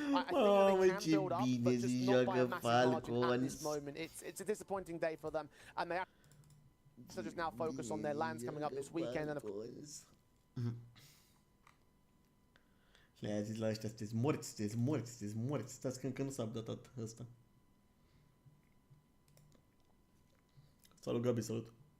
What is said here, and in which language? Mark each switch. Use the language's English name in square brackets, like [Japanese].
[Romanian] Mamă, ce bine se joacă Falcons. [English] It's a disappointing day for them, and they have to just now focus on their lands coming up this weekend. And [Romanian] Le-a zis la ăștia, sunteți morți, sunteți morți, sunteți morți. Stați că încă nu s-a updatat ăsta. Salut, Gabi, salut.